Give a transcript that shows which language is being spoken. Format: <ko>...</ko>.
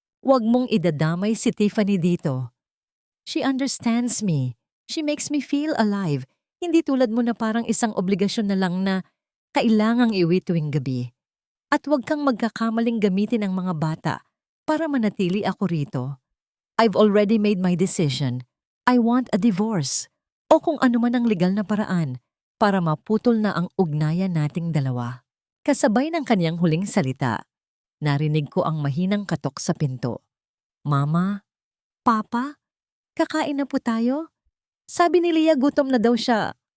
<tl>Huwag mong idadamay si Tiffany dito.</tl> <en>She understands me. She makes me feel alive.</en> <tl>Hindi tulad mo na parang isang obligasyon na lang na kailangang iuwi tuwing gabi. At huwag kang magkakamaling gamitin ang mga bata para manatili ako rito.</tl> <en>I've already made my decision. I want a divorce.</en> <tl>O kung ano man ang legal na paraan para maputol na ang ugnayan nating dalawa. Kasabay ng kaniyang huling salita, narinig ko ang mahinang katok sa pinto. Mama? Papa? Kakain na po tayo? Sabi ni Leah gutom na daw siya.</tl>